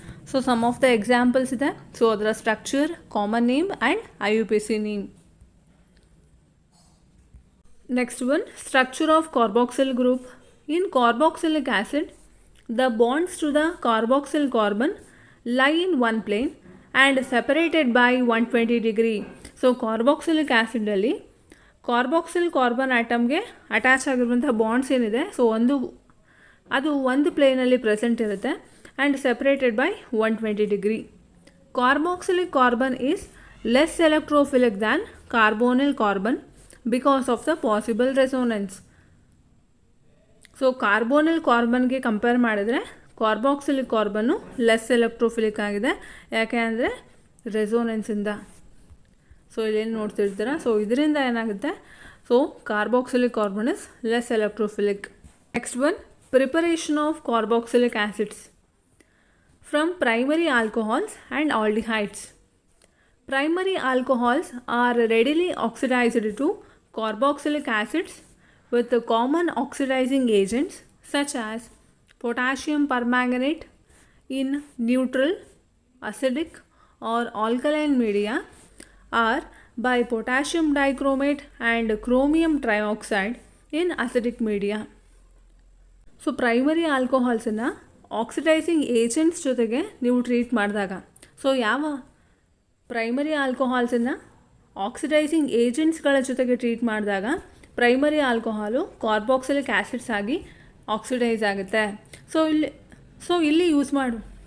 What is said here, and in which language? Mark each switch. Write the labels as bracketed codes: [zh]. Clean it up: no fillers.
[en] so some of the examples [kn] ಇದೆ. [en] So ಅದರ structure, common name and IUPAC name. Next one structure of carboxyl group. In carboxylic acid the bonds to the carboxyl carbon lie in one plane and separated by 120 degree. [kn] So carboxylic ಆ್ಯಸಿಡಲ್ಲಿ carboxyl carbon ಆಟಮ್ಗೆ attach ಆಗಿರುವಂಥ bonds ಏನಿದೆ so ಅದು ಒಂದು ಪ್ಲೇನಲ್ಲಿ present ಇರುತ್ತೆ [en] And separated by 120 degree. Carboxylic carbon is less electrophilic than carbonyl carbon because of the possible resonance. [kn] So carbonyl ಕಾರ್ಬನ್ಗೆ compare ಮಾಡಿದರೆ carboxylic carbon less electrophilic ಆಗಿದೆ. ಯಾಕೆ ಅಂದರೆ ರೆಸೋನೆನ್ಸಿಂದ. So ಇಲ್ಲೇನು ನೋಡ್ತಿರ್ತೀರ. [en] so [kn] ಇದರಿಂದ ಏನಾಗುತ್ತೆ, [en] So carboxylic carbon is less electrophilic. Next one preparation of carboxylic acids from primary alcohols and aldehydes. Primary alcohols are readily oxidized to carboxylic acids with the common oxidizing agents such as potassium permanganate in neutral, acidic or alkaline media, or by potassium dichromate and chromium trioxide in acidic media. [kn] So primary ಆಲ್ಕೋಹಾಲ್ಸನ್ನು oxidising agents ಜೊತೆಗೆ ನೀವು treat ಮಾಡಿದಾಗ, so ಯಾವ primary ಆಲ್ಕೋಹಾಲ್ಸನ್ನು oxidising ಏಜೆಂಟ್ಸ್ಗಳ ಜೊತೆಗೆ treat ಮಾಡಿದಾಗ primary alcohol carboxylic acids ಆಗಿ oxidise ಆಗುತ್ತೆ. So ಇಲ್ಲಿ use ಮಾಡು.